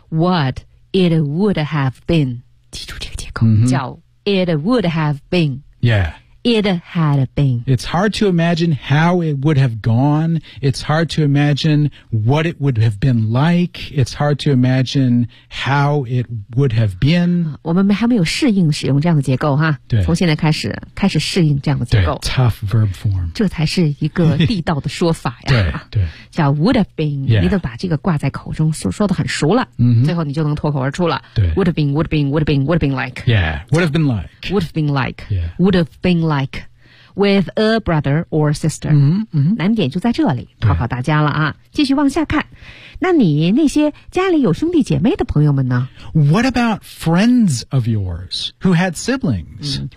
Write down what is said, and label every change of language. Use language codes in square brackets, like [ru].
[en] What it would have been. [zh] 记住这个结构、叫 [en] it would have been. Yeah. It had been. It's hard to imagine how it would have gone. It's hard to imagine what it would have been like. It's hard to imagine how it would have been. [zh] 我们还没有适应使用这样的结构哈。对。从现在开始适应这样的结构。 [en] 对 tough verb form. [zh] 这才是一个地道的说法呀。对对。 [en] 叫 would have been,、 yeah. [zh] 你都把这个挂在口中 说得很熟了、最后你就能脱口而出了。对。 [en] Would have been, would have been, would have been, would have been like. Yeah, would have been like. Would have been like.、 Yeah. Would have been like. With a brother or sister. [zh] 难点就在这里考考大家了啊。继续往下看。那你那些家里有兄弟姐妹的朋友们呢 [en] ?What about friends of yours who had siblings?、